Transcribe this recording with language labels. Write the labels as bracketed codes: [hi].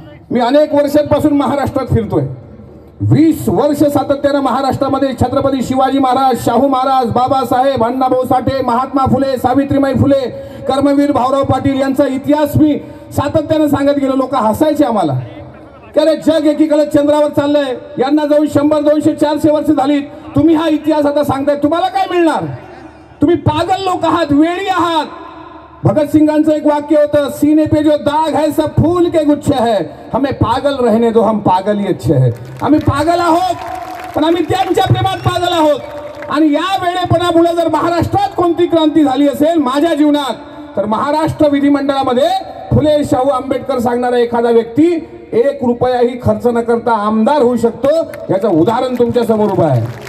[mr] मी अनेक वर्षांपासून महाराष्ट्रात फिरतोय. 20 वर्ष सातत्यानं महाराष्ट्रामध्ये छत्रपती शिवाजी महाराज, शाहू महाराज, बाबासाहेब, अण्णाभाऊ साठे, महात्मा फुले, सावित्रीबाई फुले, कर्मवीर भाऊराव पाटील यांचा इतिहास मी सातत्यानं सांगत गेलो. लोक हसायचे आम्हाला की अरे जग एकीकडे चंद्रावर चाललंय, यांना जाऊन 100, 200, 400 वर्ष झाली, तुम्ही हा इतिहास आता सांगताय, तुम्हाला काय मिळणार? तुम्ही पागल लोक आहात, वेळी आहात. भगतसिंगांचं एक वाक्य होतं, [hi] सीने पे जो दाग है सब फूल के गुच्छे है, हमें पागल रहने दो, हम पागल ही अच्छे है. [mr] आम्ही पागल आहोत, पण आम्ही त्यांच्या प्रेमात पागल आहोत. आणि या वेळेपणामुळे जर महाराष्ट्रात कोणती क्रांती झाली असेल माझ्या जीवनात, तर महाराष्ट्र विधिमंडळामध्ये फुले शाहू आंबेडकर सांगणारा एखादा व्यक्ती 1 रुपयाही खर्च न करता आमदार होऊ शकतो, याचं उदाहरण तुमच्या समोर उभं आहे.